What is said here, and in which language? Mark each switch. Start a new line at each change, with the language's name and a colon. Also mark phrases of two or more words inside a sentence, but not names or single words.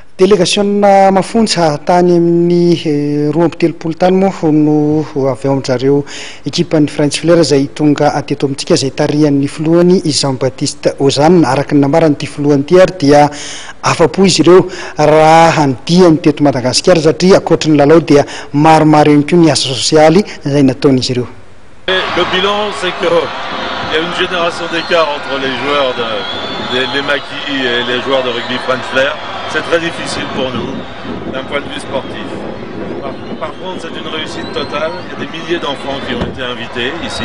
Malagasy: Délégation mafonja tany amin'ny roa amby telopolo tany moa no avy ao amin'izareo équipe-ny French Fleur izay tonga ateto amintsika izay tarihan'ny filohany Jean-Baptiste Ozanne. Araka ny namarany ity filohany ity ary dia afa-po izy ireo raha handiany teto Madagasikara satria ankoatry ny lalao dia maromaro ihany koa ny asa sosialy izay nataon'izy ireo.
French: Le bilan, c'est qu'il y a une génération d'écart entre les joueurs les maquis et les joueurs de rugby French Fleur. C'est très difficile pour nous, d'un point de vue sportif. Par contre, c'est une réussite totale. Il y a des milliers d'enfants qui ont été invités ici.